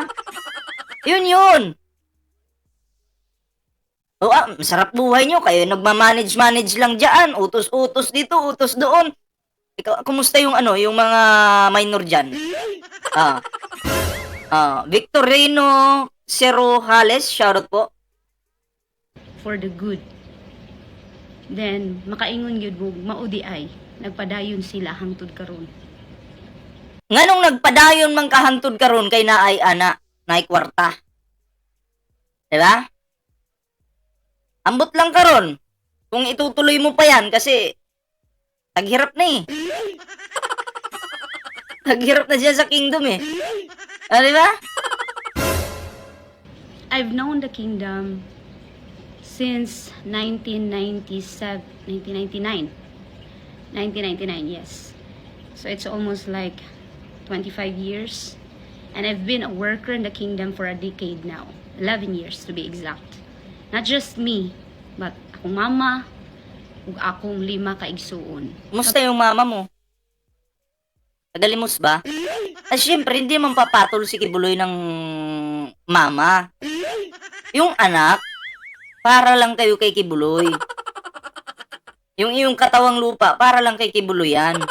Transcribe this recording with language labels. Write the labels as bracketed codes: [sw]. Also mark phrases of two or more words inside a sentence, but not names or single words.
[tl] Yun. Oh, masarap buhay nyo. Kayo nagmamanage lang dyan. Utos-utos dito, utos doon. Ikaw, kumusta yung yung mga minor dyan? Victor Reyno Cerojales, shoutout po. [en] For the good. Then, [ceb] makaingon yun mo, maudi ay, nagpadayon sila hangtod karon. Nganong nagpadayon man kahangtod karon kay naay ana, naay kwarta. Diba? Ambot lang karon. [tl] Kung itutuloy mo pa yan kasi taghirap na eh. Taghirap na siya sa kingdom eh. Diba? [en] I've known the kingdom since 1999. 1999, yes. So it's almost like 25 years. And I've been a worker in the kingdom for a decade now. 11 years to be exact. Not just me, but [ceb] akong mama, ug akong 5 ka igsuon. [tl] Kumusta yung mama mo? Nagalimos ba? At syempre, hindi man papatol si Kibuloy ng mama. Yung anak, para lang kayo kay Kibuloy. Yung iyong katawang lupa, para lang kay Kibuloy yan.